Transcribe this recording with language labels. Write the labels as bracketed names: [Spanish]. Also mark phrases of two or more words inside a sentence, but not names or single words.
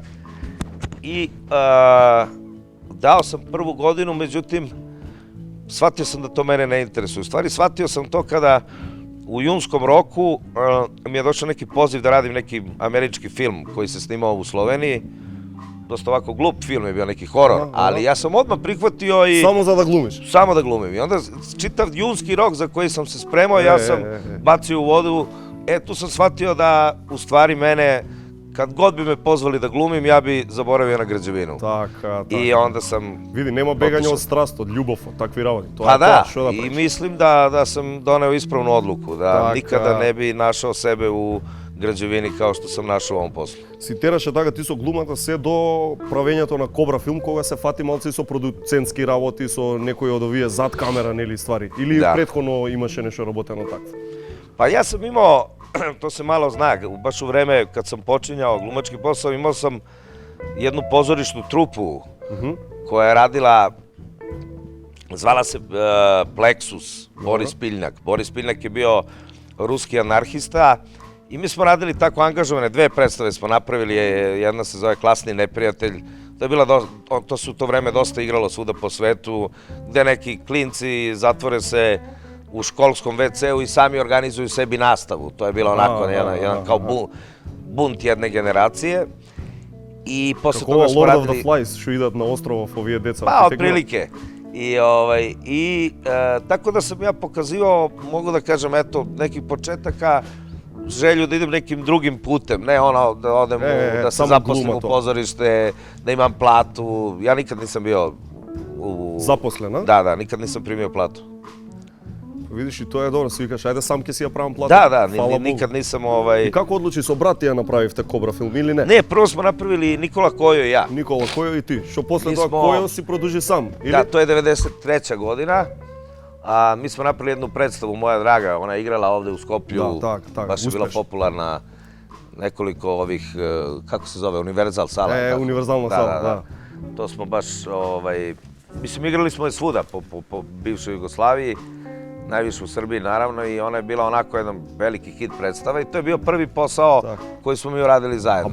[Serbian] I dao sam prvu godinu, međutim, shvatio sam da to mene ne interesuje. U stvari, shvatio sam to kada u junskom roku mi je došao neki poziv da radim neki američki film koji se snimao u Sloveniji. Dosta ovako glup film je bio, neki horor, ali ja sam odmah prihvatio i... [Macedonian] Само за да глумиш. [Serbian] Samo da glumim. I onda čitav junski rok za koji sam se spremao, ja sam bacio u vodu. Tu sam shvatio da u stvari mene, kad god bi me pozvali da glumim, ja bi zaboravio na građevinu. [Macedonian] Така. [Serbian] I onda sam... [Macedonian] Види, нема бегање [Serbian] otišao. [Macedonian] од страст, од љубов, од такви работи. Тоа [Serbian] Pa [Macedonian] е тоа, [Serbian] da, [Macedonian] што да [Serbian] i [Macedonian] правиш? [Serbian] mislim da sam doneo ispravnu odluku, da [Macedonian] Така. [Serbian] nikada ne bi našao sebe u građevini kao što sam našao u ovom poslu. [Macedonian] Си тераше така ти со глумата се до правењето на Кобра филм, кога се фати малци со продуцентски работи, со некои од овие зад камера, нели, ствари? Или [Serbian] Да. [Macedonian] претходно имаше нешто работено такво? [Serbian] Pa ja sam imao, to se malo zna, baš u vreme kad sam počinjao glumački posao, imao sam jednu pozorišnu trupu koja je radila, zvala se Plexus, Boris Piljnak. Boris Piljnak je bio ruski anarhista i mi smo radili tako angažovane, 2 predstave smo napravili, jedna se zove Klasni neprijatelj. To je bila, to se u to vreme dosta igralo svuda po svetu, gde neki klinci zatvore se u školskom WC-u i sami organizuju sebi nastavu. To je bilo onako jedan kao bunt jedne generacije. I posle [Macedonian] Како [Serbian] toga smo [Macedonian] Lord of the [Serbian] radili... [Macedonian] Flies, što idат na ostrovов овие деца. [Serbian] Pa, otprilike. I tako da sam ja pokazivao, mogu da kažem, eto, nekih početaka, želju da idem nekim drugim putem, ne ono da odem, da se zaposlim u pozorište, da imam platu. Ja nikad nisam bio zaposlen, a? Da, nikad nisam primio platu. [Macedonian] Видиш, и тоа е добро, си викаш, ајде сам ќе си ја правам плата. [Serbian] Да, никад нисам [Macedonian] И како одлучи со брат ја направивте Кобра филм или не? [Serbian] Не, прво смо направили Никола Којо и ја. [Macedonian] Никола Којо и ти. Што после тоа Којо си продолжи сам, или? Да, тоа е 93. година. [Serbian] Mi smo napravili jednu predstavu, moja draga, ona je igrala ovde u Skoplju, baš je bila popularna, nekoliko ovih, kako se zove, Univerzal sala. Univerzalna sala, da. To smo baš, mislim, igrali smo je svuda po bivšoj Jugoslaviji, najviše u Srbiji naravno, i ona je bila onako jedan veliki hit predstava i to je bio prvi posao koji smo mi uradili zajedno.